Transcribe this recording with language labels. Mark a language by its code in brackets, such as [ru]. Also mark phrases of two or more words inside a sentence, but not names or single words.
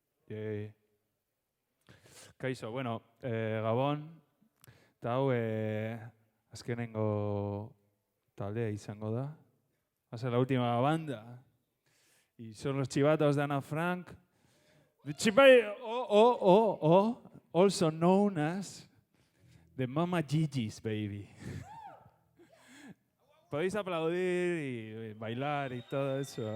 [eu] Kaixo, bueno, Gabon, eta hau azkenengo taldea izango da. [es] Va a ser la última banda. Y son los chivatos de Ana Frank. [en] The also known as the Mama Gigi's Baby. [es] Podéis aplaudir y bailar y todo eso.